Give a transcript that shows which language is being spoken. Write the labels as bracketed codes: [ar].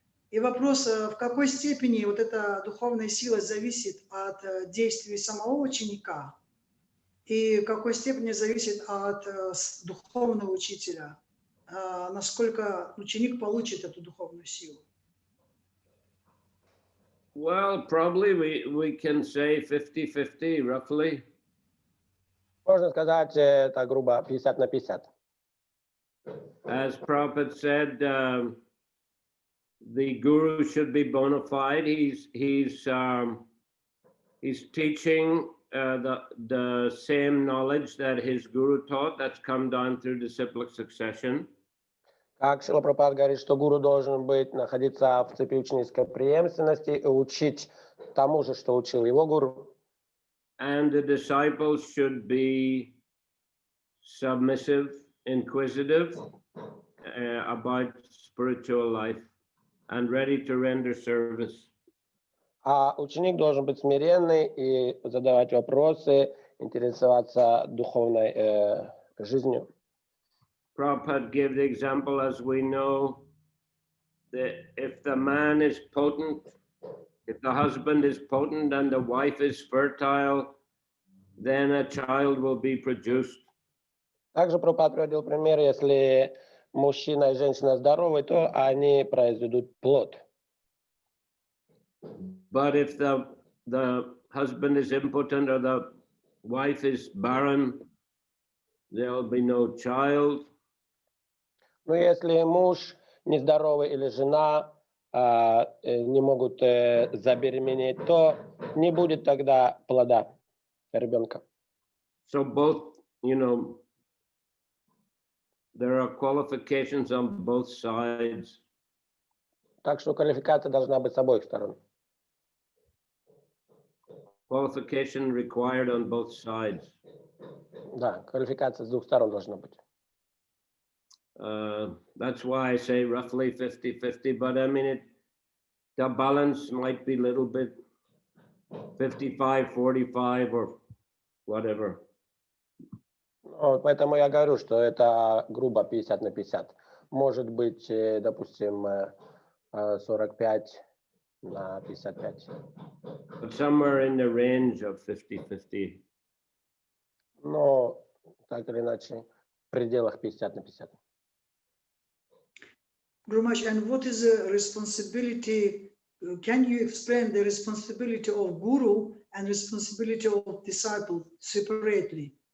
[ru] И вопрос, в какой степени вот эта духовная сила зависит от действий самого ученика и в какой степени зависит от духовного учителя, насколько ученик получит эту духовную силу. [en] Well, probably we can say 50-50, roughly. [ru] Можно сказать, это грубо 50 на 50. [en] As Prabhupada said, the guru should be bona fide. He's teaching the same knowledge that his guru taught. That's come down through disciplic succession. [ru] Как Шрила Прабхупада говорит, что гуру должен быть, находиться в цепи ученической преемственности и учить тому же, что учил его гуру. [en] And the disciples should be submissive, inquisitive about spiritual life and ready to render service. [ru] А ученик должен быть смиренный и задавать вопросы, интересоваться духовной жизнью. [en] Prabhupada gave the example, as we know, that if the man is potent, if the husband is potent and the wife is fertile, then a child will be produced. [ru] Также Прабхупада приводил пример, если мужчина и женщина здоровы, то они произведут плод. [en] But if the husband is impotent or the wife is barren, there will be no child. [ru] Но если муж нездоровый или жена не могут забеременеть, то не будет тогда плода ребенка. [en] So both, there are qualifications on both sides. [ru] Так что квалификация должна быть с обоих сторон. [en] Qualification required on both sides. [ru] Да, квалификация с двух сторон должна быть. [en] That's why I say roughly 50-50, but I mean, the balance might be a little bit 55-45 or whatever. [ru] Поэтому я говорю, что это грубо 50 на 50. Может быть, допустим, 45 на 55. [en] But somewhere in the range of 50-50. [ru] Но, так или иначе, в пределах 50 на 50. [en] Guru Maharaj, and what is the responsibility? Can you explain the responsibility of guru and responsibility of disciple separately?